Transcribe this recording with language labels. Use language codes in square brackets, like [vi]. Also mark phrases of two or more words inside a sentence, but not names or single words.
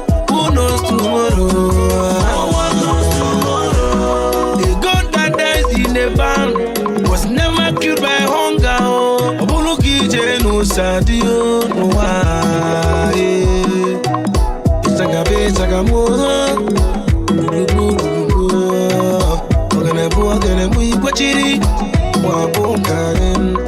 [en] Who knows tomorrow? No one knows tomorrow. The God that dies in the van was never killed by hunger, oh. [ig] Ọ bụrụ ka ije n'ụsa dị, oh, n'ụwa, eh. Ịchaka bụ ịchaka m, oh. Gburugburu, oh. Ogene bụ ogene mụ ikwechiri, ma ọ bụ nkarị m.